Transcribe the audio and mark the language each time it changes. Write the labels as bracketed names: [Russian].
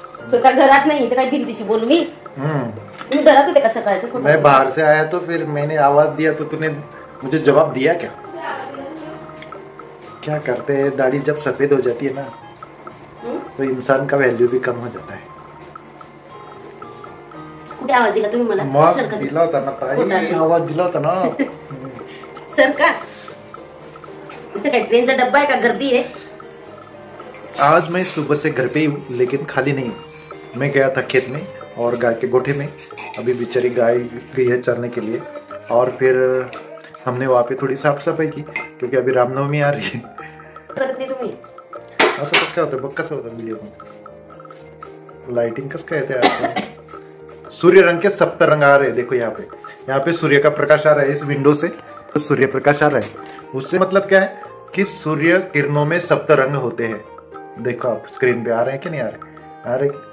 [Marathi] स्वतः घरात नाही तर काय भिंतीशी बोलू मी? तुम्ही घरात होते का सकाळचे? [Hindi] मैं बाहर से आया तो फिर मैंने आवाज दिया तो तूने मुझे जवाब दिया क्या? क्या करते हैं, दाढ़ी जब सफेद हो जाती है ना तो इंसान का वैल्यू भी कम हो जाता है. [Marathi] कुठे आवाज दिला तुम्ही मला? मग दिला होता ना ताई, आवाज दिला होता ना. सर का इथे काय ट्रेनचा डब्बा आहे का? गर्दी आहे. [Hindi] आज मैं सुबह से घर पे ही हूँ, लेकिन खाली नहीं. मैं गया था खेत में और गाय के गोठे में. अभी बेचारी गाय गई है चरने के लिए. और फिर हमने वहाँ पे थोड़ी साफ सफाई की, क्योंकि अभी रामनवमी आ रही है. [Marathi] करत नाही तुम्ही असं कसं काय होतं बघ, कसं होतं व्हिडिओ में लाइटिंग कसं काय येते. [Hindi] सूर्य रंग के 7 रंग आ रहे हैं. देखो यहाँ पे सूर्य का प्रकाश आ रहा है. इस विंडो से तो सूर्य प्रकाश आ रहा है. उससे मतलब क्या है कि सूर्य किरणों में 7 रंग होते हैं. देखो आप स्क्रीन पे आ रहे हैं कि नहीं आ रहे? आ रहे.